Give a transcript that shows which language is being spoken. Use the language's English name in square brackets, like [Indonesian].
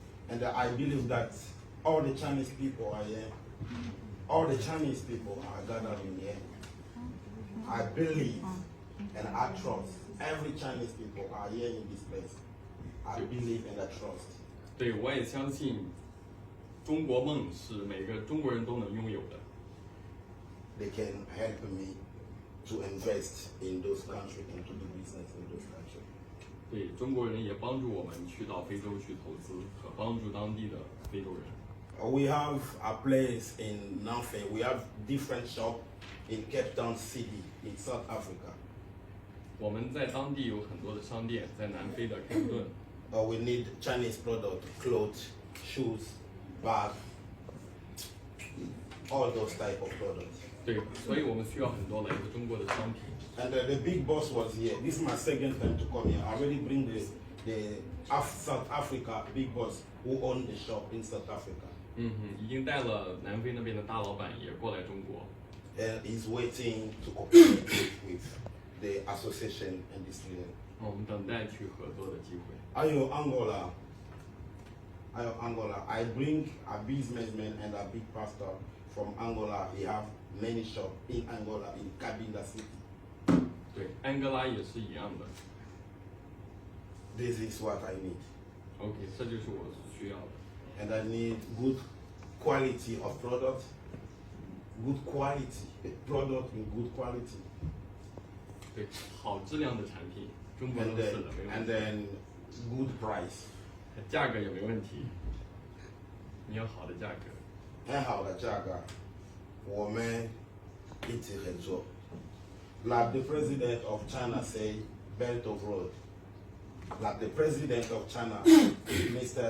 [English] And I believe that all the Chinese people are here. All the Chinese people are gathering here. I believe and I trust every Chinese people are here in this place. I believe and I trust. [Chinese] 对，我也相信中国梦是每个中国人都能拥有的。 [English] They can help me to invest in those countries and to do business in those countries. [Chinese] 对，中国人也帮助我们去到非洲去投资和帮助当地的非洲人。 [English] We have a place in Nanfei. We have different shops in Cape Town City in South Africa. [Chinese] 我们在当地有很多的商店，在南非的开普敦。 [English] We need Chinese product, clothes, shoes, bag, all those type of products. [Chinese] 对，所以我们需要很多来自中国的商品。 [English] And the big boss was here. This is my second time to come here. I already bring the South Africa big boss who own the shop in South Africa. [Chinese] 已经带了南非那边的大老板也过来中国。 [English] And he's waiting to cooperate with the association and this leader. [Chinese] 我们等待去合作的机会。 [English] Ayo Angola, I bring a businessman and a big pastor from Angola. He have many shops in Angola, in Cabinda City. [Chinese] 对，安哥拉也是一样的。 [English] This is what I need. [Chinese] OK， 这就是我所需要的。 [English] And I need good quality of product, good quality, a product in good quality. [Chinese] 对，好质量的产品，中国 [English] And [Chinese] 都是 [English] then, [Chinese] 的，没问 [English] and [Chinese] 题。 [English] then good price. [Chinese] 价格也没问题，你要好的价格。很好的价格，我们一起合作。 [English] Like the president of China say, Belt of Road. Like the president of China, Mr.